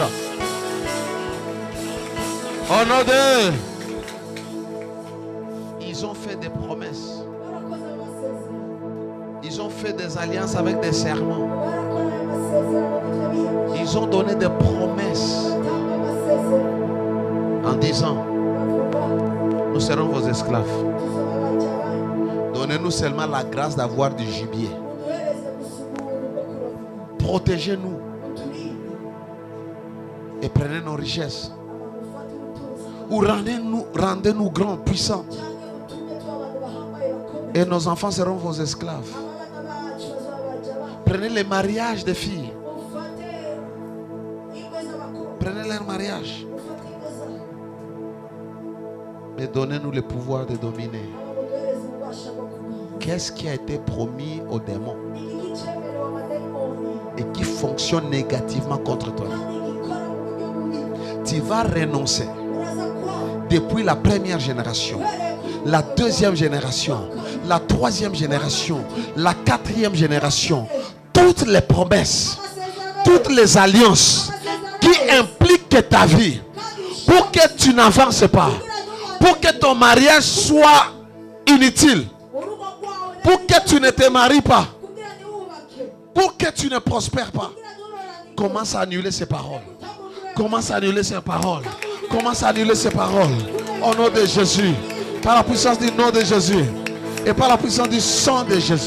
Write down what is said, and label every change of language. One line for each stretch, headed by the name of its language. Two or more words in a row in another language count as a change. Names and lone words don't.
French: Au nom de, ils Ils ont fait des promesses.
Kinyarwanda: barakoze amasezerano,
French: Ils ont fait des alliances avec des serments.
Kinyarwanda: barakora ayo masezerano n'ibyo biyemeje,
French: Ils ont donné des promesses
Kinyarwanda: batanga amasezerano
French: en disant,
Kinyarwanda: bavuga
French: nous serons vos esclaves.
Kinyarwanda: tuzoba abajya banyu,
French: Donnez-nous seulement la grâce d'avoir du gibier.
Kinyarwanda: muduhereze gusa ubuntu bwo kuroba,
French: Protégez-nous
Kinyarwanda: muturinde,
French: et prenez nos richesses.
Kinyarwanda: mufate ubutunzi
French: Ou rendez-nous grands, puissants.
Kinyarwanda: cyangwa mutume tuba abantu bahambaye bakomeye,
French: Et nos enfants seront vos esclaves.
Kinyarwanda: abana bacu bazoba abajya banyu,
French: Prenez les mariages des filles.
Kinyarwanda: mufate ingo z'abakobwa,
French: Prenez leur mariage.
Kinyarwanda: mufate ingo zabo,
French: Mais donnez-nous le pouvoir de dominer.
Kinyarwanda: muduhereze ububasha bwo kumenya.
French: Qu'est-ce qui a été promis aux démons
Kinyarwanda: Iki cyemerewe amadayimoni
French: et qui fonctionne négativement contre toi?
Kinyarwanda: kandi gikora mu buryo bubi,
French: Tu vas renoncer
Kinyarwanda: uraza kwanga
French: depuis la première génération, la deuxième génération, la troisième génération, la quatrième génération. Toutes les promesses, toutes les alliances qui impliquent ta vie pour que tu n'avances pas, pour que ton mariage soit inutile,
Kinyarwanda: urugo rwawe
French: pour que tu ne te maries pas,
Kinyarwanda: kugira ntiwubake,
French: pour que tu ne prospères pas.
Kinyarwanda: kugira nturoranike,
French: Commence à annuler ces paroles.
Kinyarwanda: utamugure
French: Commence à annuler ces paroles. Commence à annuler ces paroles. Au nom de Jésus. Par la puissance du nom de Jésus. Et par la puissance du sang de Jésus.